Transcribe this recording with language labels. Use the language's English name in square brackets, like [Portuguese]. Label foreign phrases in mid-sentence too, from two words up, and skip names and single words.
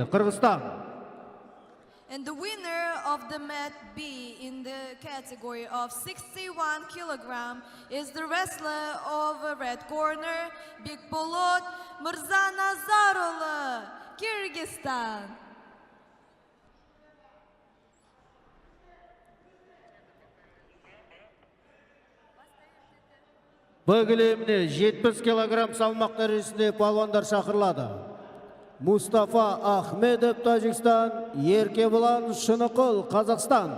[Kazakh] Қырғызстан. [English] And the winner of the Mat B in the category of 61 kilogram is the wrestler of the red corner, Bekbolot Murzanazaroglu, Kyrgyzstan. [Kazakh] Б кілеміне 70 килограмм салмақ дәрежесінде палуандар шақырылады. Мустафа Ахмедов, Тажикстан, Еркебулан Шынықұл, Қазақстан.